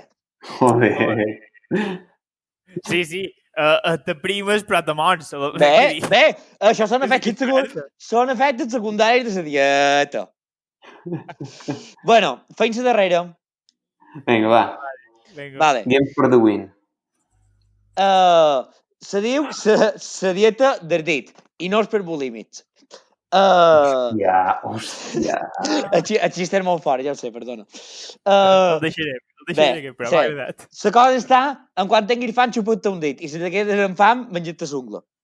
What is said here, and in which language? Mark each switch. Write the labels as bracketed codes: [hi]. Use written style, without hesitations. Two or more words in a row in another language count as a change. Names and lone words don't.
[ca] Joder. Sí, te primes però te mors. Bé, això són efectes secundaris de la dieta. Bueno, feim la darrera. Vinga, va. Vale. [en] Game for the win. [ca] Se diu la dieta del dit, i no és per bulímics. Hòstia. El xiste és molt fort, ja ho sé, perdona. El deixaré, però m'ha agradat. La cosa està en quan tinguis fam, xupa-te un dit, i si te quedes amb fam, menja-te l'ungla.